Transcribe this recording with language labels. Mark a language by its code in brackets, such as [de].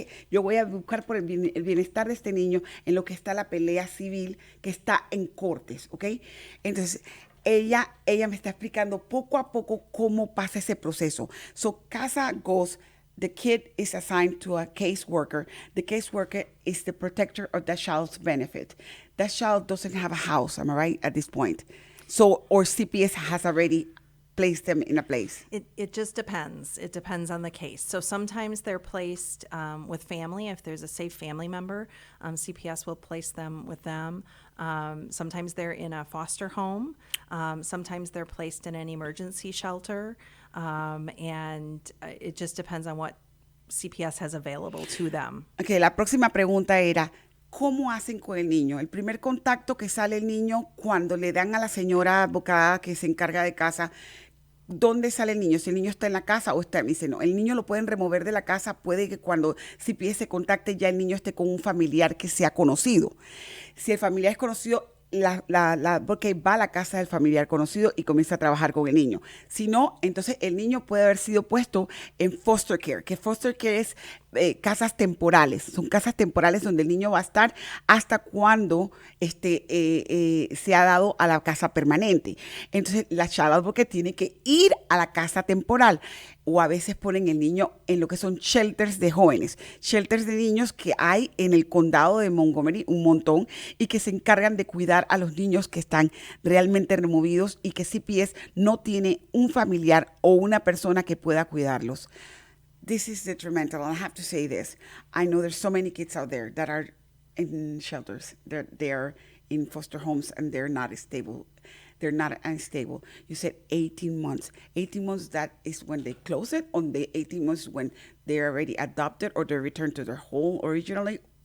[es] Yo voy a buscar por el bienestar de este niño en lo que está la pelea civil que está en cortes, ¿ok? Entonces, ella me está explicando poco a poco cómo pasa ese proceso. [en] So, CASA goes, the kid is assigned to a caseworker. The caseworker is the protector of that child's benefit. That child doesn't have a house, am I right, at this point? So, or CPS has already placed them in a place? It just depends. It depends on the case. So sometimes they're placed with family. If there's a safe family member, CPS will place them with them. Sometimes they're in a foster home. Sometimes they're placed in an emergency shelter. And it just depends on what CPS has available to them. [es] Okay, la próxima pregunta era, ¿cómo hacen con el niño? El primer contacto que sale el niño cuando le dan a la señora abogada que se encarga de casa, ¿dónde sale el niño? Si el niño está en la casa o está, me dice, no, el niño lo pueden remover de la casa, puede que cuando CPS se contacte ya el niño esté con un familiar que sea conocido. Si el familiar es conocido, porque va a la casa del familiar conocido y comienza a trabajar con el niño. Si no, entonces el niño puede haber sido puesto en foster care, que foster care es casas temporales. Son casas temporales donde el niño va a estar hasta cuando se ha dado a la casa permanente. Entonces la child advocate tiene que ir a la casa temporal, o a veces ponen el niño en lo que son shelters de jóvenes, shelters de niños que hay en el condado de Montgomery, un montón, y que se encargan de cuidar a los niños que están realmente removidos y que CPS no tiene un familiar o una persona que pueda cuidarlos. [en] This is detrimental, and I have to say this. I know there's so many kids out there that are in shelters. They're in foster homes and they're not stable. They're not unstable. You said 18 months. 18 months, that is when they close it, on the 18 months when they're already adopted or they return to their home originally?